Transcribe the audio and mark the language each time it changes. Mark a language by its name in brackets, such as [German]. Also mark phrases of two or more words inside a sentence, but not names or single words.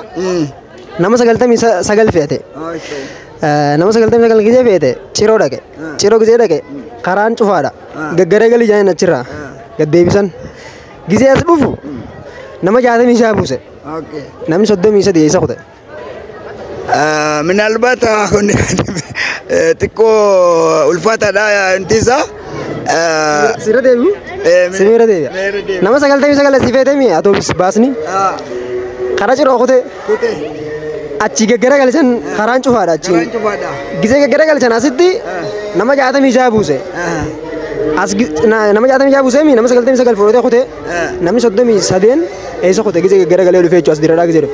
[Oromo] Nama 99 fe'ate. Nama 99 gisee fe'ate ciroo dhaqe. Ciroo gisee dhaqe karaan cufaadha. Gaggaree galii jaaniin achirraa gad deebisan. Gisee as dhufu nama 66 buuse. Namni 33 eessa kute. [Amharic] ምናልባት አሁን ጥቆ [Oromo] ulfaataadha intiisa sirra deebi'u sirra deebi'a nama 99 si feetemi atoobis baasni karaa ciroo kute achi gaggara galchan karaan cufaadha achi gisee gaggara galchan asitti nama 66 buuse as nama 66 buuse mi nama 99 fudhatee kute namni 33 eessa kute gisee gaggara galee dhufee jechuudha as diraadhaa gisee dhufe.